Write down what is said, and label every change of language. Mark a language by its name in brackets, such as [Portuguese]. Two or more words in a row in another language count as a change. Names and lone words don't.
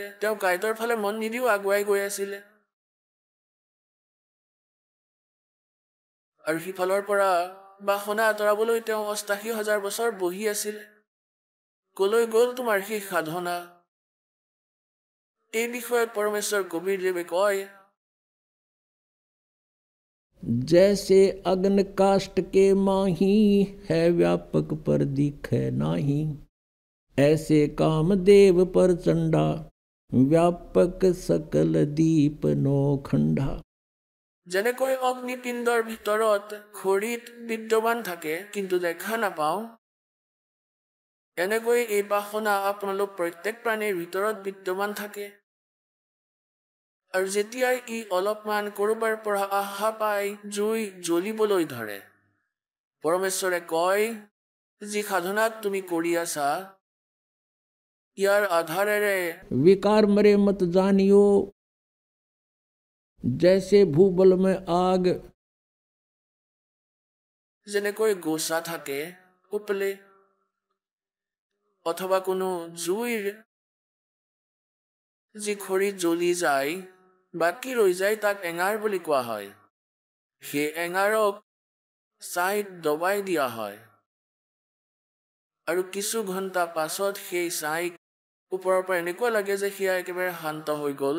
[Assamese] তেওঁ কাঁইটৰ ফালে মন নিদিও আগুৱাই গৈ আছিলে, আৰু সিফালৰ পৰা বাসনা আঁতৰাবলৈ তেওঁ ৮৮,০০০ বছৰ বহি আছিলে। কলৈ গ'ল তোমাৰ সেই সাধনা? এই বিষয়ত পৰমেশ্বৰ কবীৰদেৱে কয়, [Hindi] जैसे अग्न काष्ठ के माही है व्यापक पर दिखे नाही, ऐसे कामदेव पर चंडा व्यापक सकल दीप नौखंडा। [Assamese] যেনেকৈ অগ্নিপিণ্ডৰ ভিতৰত খৰিত বিদ্যমান থাকে কিন্তু দেখা নাপাওঁ, এনেকৈ এই বাসনা আপোনালোক প্ৰত্যেক প্ৰাণীৰ ভিতৰত বিদ্যমান থাকে, আৰু যেতিয়াই ই অলপমান কৰবাৰ পৰা আশা পাই জুই জ্বলিবলৈ ধৰে, পৰমেশ্বৰে কয়, যি সাধনাত তুমি কৰি আছা ইয়াৰ আধাৰেৰে [Hindi] विकार मरे मत जानियो, जैसे भूबल में आग। [Assamese] যেনেকৈ গোচা থাকে উপলে, অথবা কোনো জুইৰ যি খৰিত জ্বলি যায় বাকী ৰৈ যায়, তাক এঙাৰ বুলি কোৱা হয়। সেই এঙাৰক ছাইত দবাই দিয়া হয় আৰু কিছু ঘণ্টা পাছত সেই ছাইক ওপৰৰ পৰা এনেকুৱা লাগে যে সেয়া একেবাৰে শান্ত হৈ গ'ল।